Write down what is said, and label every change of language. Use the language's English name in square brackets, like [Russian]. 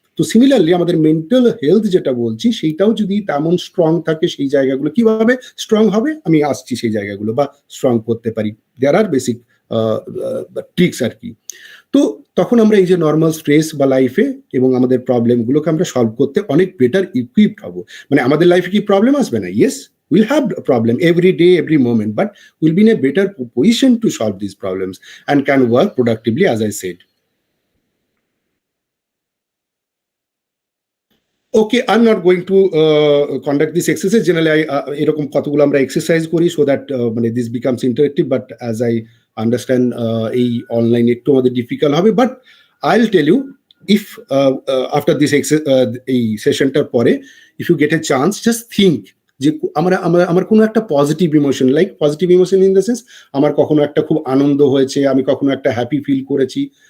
[Bangla] তো সিমিলারলি আমাদের mental health যেটা বলছি সেইটাও যদি তেমন স্ট্রং থাকে, সেই জায়গাগুলো কিভাবে স্ট্রং হবে আমি আসছি, সেই জায়গাগুলো বা স্ট্রং করতে পারি, [English] there are basic tricks [Bangla] আর কি। তো তখন আমরা এই যে নর্মাল স্ট্রেস বা লাইফে এবং আমাদের প্রবলেমগুলোকে আমরা সলভ করতে অনেক বেটার ইকুইপড হবো। মানে আমাদের লাইফে কি প্রবলেম আসবে না? [English] Yes, we'll have a problem every day, every moment, but we'll be in a better position to solve these problems and can work productively, as I said. Okay, I'm not going to conduct this exercise. [Bangla] Generally, এরকম কতগুলো আমরা exercise করি [English] so that [Bangla] মানে [English] this becomes interactive, but as I understand [Bangla] এই online একটু আমাদের difficult হবে, [English] but I'll tell you, if after this [Bangla] এই সেশনটার পরে [English] if you get a chance, just think [Bangla] যে আমার কোনো একটা positive emotion, [English] like positive emotion in the sense [Bangla] আমার কখনো একটা খুব আনন্দ হয়েছে, আমি কখনো একটা হ্যাপি ফিল করেছি,